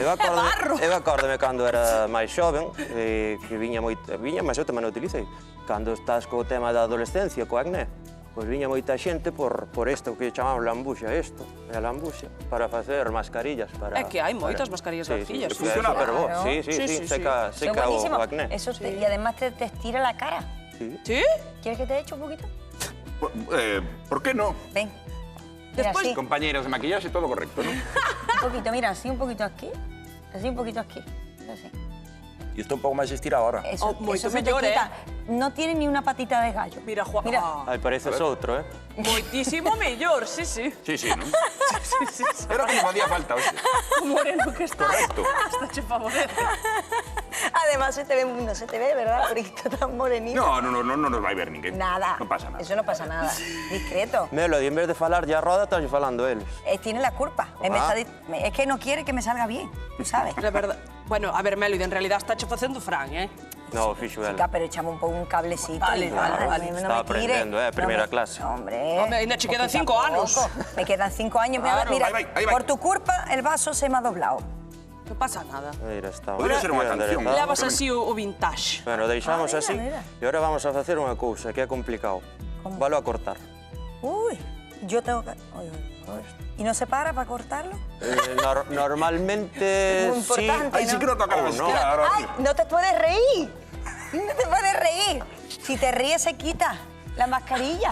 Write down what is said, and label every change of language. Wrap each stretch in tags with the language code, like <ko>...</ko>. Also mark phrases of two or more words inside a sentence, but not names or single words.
<gl>Eu acórdame cando era máis xoven, que viña, mas eu tamén o utilicei. Cando estás co tema da adolescencia, co acné, pois viña moita xente por isto que chamamos lambuxa, isto, é a lambuxa, para facer mascarillas. É que hai moitas mascarillas de arcillas. Sí, Funciona, super bo. claro. Sí, Sí. seca Son o</gl> <es>buenísimos. acné. Eso y además te estira la cara. Sí. Sí? ¿Quieres que te eche un poquito?</es> <gl>Por que non? Ven. Mira,</gl> <es>Después- así,</es> <gl>Compañeiras de maquillaxe, todo correcto, non?</gl> <es>un poquito, mira, así un poquito aquí. Así un poquito aquí. Así.</es> <gl>E isto un pouco máis estirado ahora.</gl> <es>Eso,</es> <gl>moito</gl> <es>eso se te</es> <gl>mellor,</gl> <es>quita. No tiene ni una patita de gallo. Mira, Juan. Mira. Ah, Ai,</es> <gl>pareces outro, moitísimo mellor, sí. Sí, non? Era que me facía falta, hostia. Moreno que está. Correcto. Hasta che favorece.</gl> <es>Además no se te ve, ¿verdad? Porque está tan morenito. No nos va a ver ninguén. Nada. No pasa nada. Eso no pasa nada. Discreto.</es> <gl>Melody, en vez de falar ya roda, estás falando eles.</gl> <es>Tiene la culpa. Es que no quiere que me salga bien, tú sabes.</es> <gl>É verdad. Bueno, a ver, Melody,</gl> <es>en realidad</es> <gl>está che facendo Fran, No, fixo ela.</gl> <es>Chica, pero echamos un poco un cablecito. Vale, vale. No Está me</es> <gl>aprendendo,</gl> <es>tires. primera No me- clase. Hombre.</es> <gl>Hombre, ainda che quedan</gl> <es>poquito</es> <gl>5 a anos.</gl> <es>poco. Me quedan 5 años. Claro. Mira, Ahí va. por tu culpa el vaso se me ha doblado.</es> <gl>Non pasa nada. Mira, está. Podría ser unha canción. Levas así o vintage. Bueno, deixamos mira, así. mira. E agora vamos a facer unha cousa que é complicado. Valo a cortar.</gl> <es>Uy, yo tengo que... Uy. ¿Y no se para para cortarlo? Normalmente Muy sí. importante. Ay, sí que no toca la no. esquina, ahora. ¡Ay, no te puedes reír! No te puedes reír. Si te ríes se quita la mascarilla.</es>